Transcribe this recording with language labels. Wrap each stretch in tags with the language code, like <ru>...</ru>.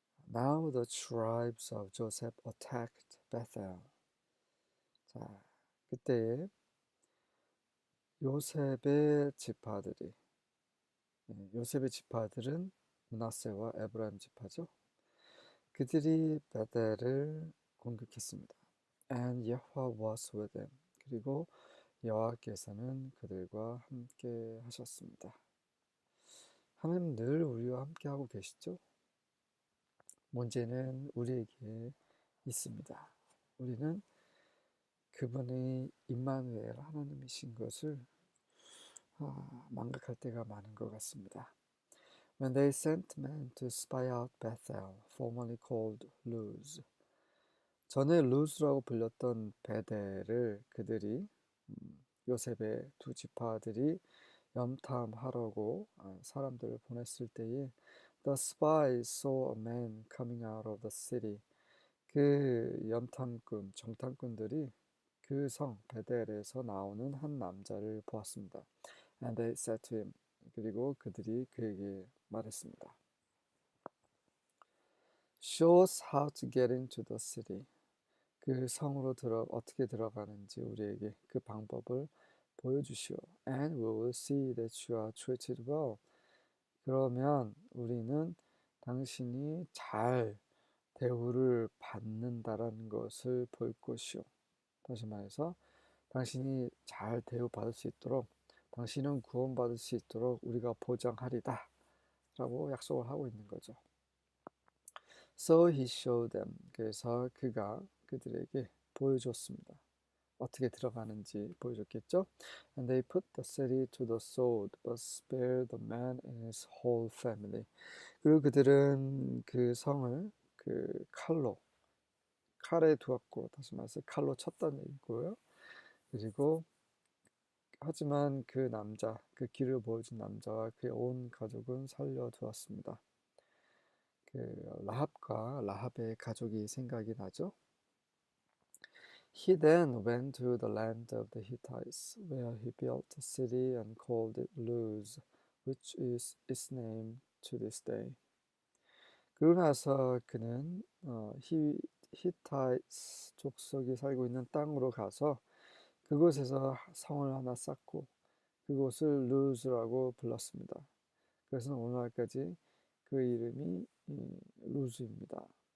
<en>Now the tribes of Joseph attacked Bethel.</en> <ko>자, 그때에 요셉의 지파들이, 요셉의 지파들은 므낫세와 에브라임 지파죠. 그들이 베델을 공격했습니다.</ko> <en>And Yahweh was with them.</en> <ko>그리고 여호와께서는 그들과 함께 하셨습니다. 하나님 늘 우리와 함께 하고 계시죠? 문제는 우리에게 있습니다. 우리는 그분의 임마누엘 하나님이신 것을 망각할 때가 많은 것 같습니다.</ko> <en>When they sent men to spy out Bethel, formerly called Luz.</en> <ko>전에 루즈라고 불렸던 베델을 그들이 요셉의 두 지파들이 염탐하려고 사람들을 보냈을 때에</ko> <en>The spies saw a man coming out of the city.</en> <ko>그 염탐꾼, 정탐꾼들이 그 성 베델에서 나오는 한 남자를 보았습니다.</ko> <en>And they said to him.</en> <ko>그리고 그들이 그에게 말했습니다.</ko> <en>Show us how to get into the city.</en> <ko>그 성으로 어떻게 들어가는지 우리에게 그 방법을 보여주시오.</ko> <en>And we will see that you are treated well.</en> <ko>그러면 우리는 당신이 잘 대우를 받는다라는 것을 볼 것이오. 다시 말해서 당신이 잘 대우받을 수 있도록, 당신은 구원받을 수 있도록 우리가 보장하리다 라고 약속을 하고 있는 거죠.</ko> <en>So he showed them.</en> <ko>그래서 그가 그들에게 보여줬습니다. 어떻게 들어가는지 보여줬겠죠.</ko> <en>And they put the city to the sword, but spared the man and his whole family.</en> <ko>그리고 그들은 그 성을 그 칼에 두었고, 다시 말해서 칼로 쳤다는 얘기고요. 그리고 하지만 그 남자, 그 길을 보여준 남자와 그의 온 가족은 살려두었습니다. 그 라합의 가족이 생각이 나죠.</ko> <en>He then went to the land of the Hittites, where he built a city and called it Luz, which is its name to this day.</en> <ko>그러고 나서 그는 히타이트 족속이 살고 있는 땅으로 가서 그곳에서 성을 하나 쌓고 그곳을 루즈라고 불렀습니다. 그래서 오늘날까지 그 이름이 루즈입니다.</ko>